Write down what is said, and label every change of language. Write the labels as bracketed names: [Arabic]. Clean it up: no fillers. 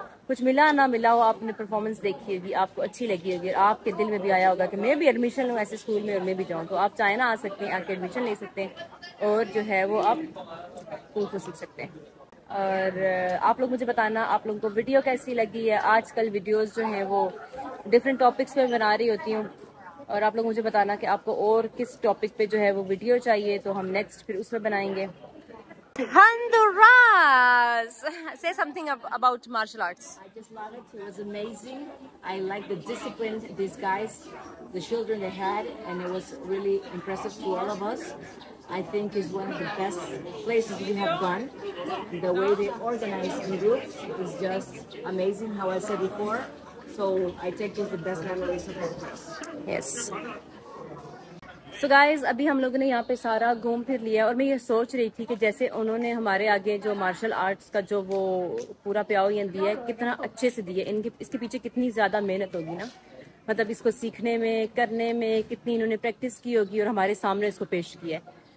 [Hindi] कुछ मिला ना मिला हो, आपने परफॉर्मेंस देखी होगी, आपको अच्छी लगी होगी, और आपके दिल में भी आया होगा कि मैं भी एडमिशन लूँ ऐसे स्कूल में और मैं भी जाऊँ, तो आप चाइना आ सकते हैं, आके एडमिशन ले सकते हैं और जो है वो आप कुंफू सीख सकते हैं। और आप लोग मुझे बताना आप लोगों को वीडियो कैसी लगी है। आजकल वीडियोस जो हैं वो डिफरेंट टॉपिक्स पे बना रही होती हूँ, और आप लोग मुझे बताना कि आपको और किस टॉपिक पे जो है वो वीडियो चाहिए, तो हम नेक्स्ट फिर उसमें बनाएंगे। [English] Honduras! Say something about martial arts. I just love it. It was amazing. I like the discipline these guys, the children they had, and it was really impressive to all of us. I think it's one of the best places we have gone. The way they organize in groups is just amazing, how I said before. So I take this the best memories of that place. Yes. So guys, [Hindi] अभी हम लोगों ने यहाँ पे सारा घूम फिर लिया, और मैं ये सोच रही थी कि जैसे उन्होंने हमारे आगे जो मार्शल आर्ट्स का जो वो पूरा प्याओ दिया है, कितना अच्छे से दिया, इनके इसके पीछे कितनी ज़्यादा मेहनत होगी ना, मतलब इसको सीखने में, करने में कितनी इन्होंने प्रैक्टिस की होगी, और हमारे सामने इसको पेश किया है।